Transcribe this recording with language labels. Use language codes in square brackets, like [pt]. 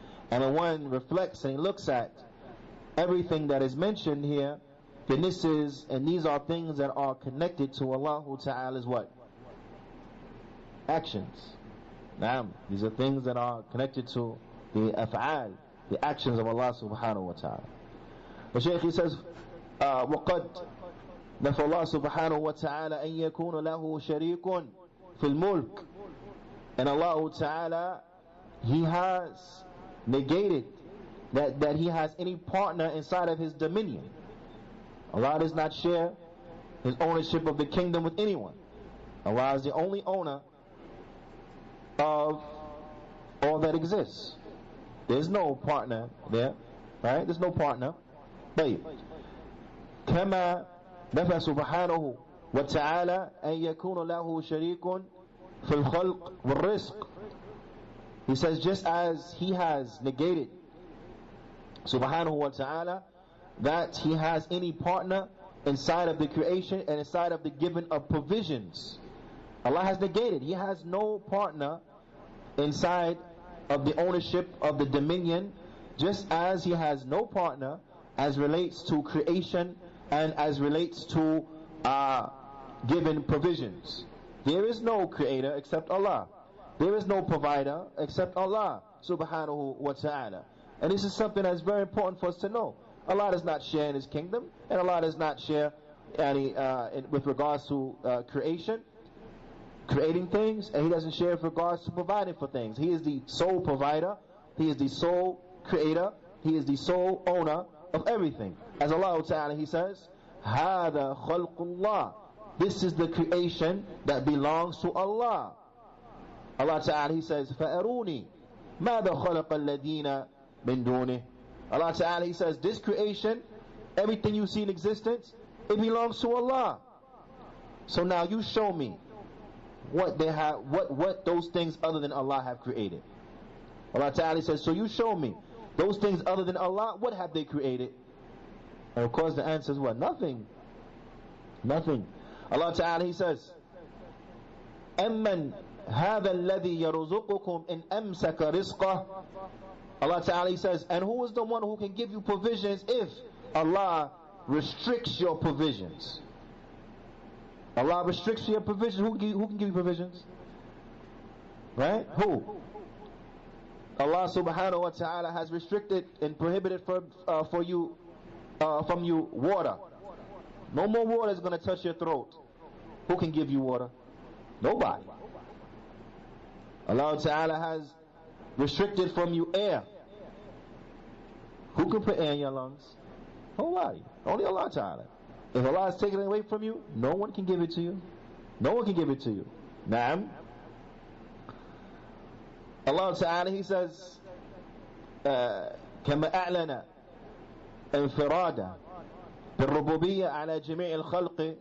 [en] And when one reflects and looks at everything that is mentioned here, then these are things that are connected to Allah Ta'ala's what? Actions. Naam. These are things that are connected to the af'al, the actions of Allah Subhanahu wa Ta'ala. The Shaykh, he says, [ar] وَقَدْ نَفَى اللَّهُ سُبْحَانَهُ وَتَعَالَى أَن يَكُونَ لَهُ شَرِيكٌ فِي الْمُلْكِ. [en] And Allah Ta'ala, He has negated that He has any partner inside of His dominion. Allah does not share His ownership of the kingdom with anyone. Allah is the only owner of all that exists. There's no partner there, right? There's no partner. [ar] كما نفى سبحانه وتعالى أن يكون له شريك في الخلق والرزق. [en] He says, just as He has negated, subhanahu wa ta'ala, that He has any partner inside of the creation and inside of the giving of provisions. Allah has negated. He has no partner inside of the ownership of the dominion, just as He has no partner as relates to creation and as relates to giving provisions. There is no creator except Allah. There is no provider except Allah subhanahu wa ta'ala. And this is something that's very important for us to know. Allah does not share in His kingdom, and Allah does not share any with regards to creating things, and He doesn't share with regards to providing for things. He is the sole provider, He is the sole creator, He is the sole owner of everything. As Allah Ta'ala, He says, [ar] هَذَا خَلْقُ اللَّهِ. [en] This is the creation that belongs to Allah. Allah Ta'ala, He says, [ar] فَأَرُونِي مَاذَا خَلَقَ الَّذِينَ مِن دُونِهِ. [en] Allah Ta'ala, He says, this creation, everything you see in existence, it belongs to Allah. So now you show me what they have, what those things other than Allah have created. Allah Ta'ala says, so you show me those things other than Allah, what have they created? And of course the answer is what? Nothing. Nothing. Allah Ta'ala, He says, [ar] أَمَّنْ هَذَا الَّذِي يَرُزُقُكُمْ إِنْ أَمْسَكَ رِزْقَهُ. [en] Allah Ta'ala, He says, and who is the one who can give you provisions if Allah restricts your provisions? Allah restricts your provisions. Who can give you provisions? Right? Who? Allah Subhanahu wa Ta'ala has restricted and prohibited for you from you water. No more water is going to touch your throat. Who can give you water? Nobody. Allah Ta'ala has restricted from you air. Who can put air in your lungs? Nobody. Only Allah Ta'ala. If Allah has taken it away from you, no one can give it to you. No one can give it to you. Naam. Allah Ta'ala, He says, [ar] كما أعلن انفرادا بالربوبية على جميع الخلق.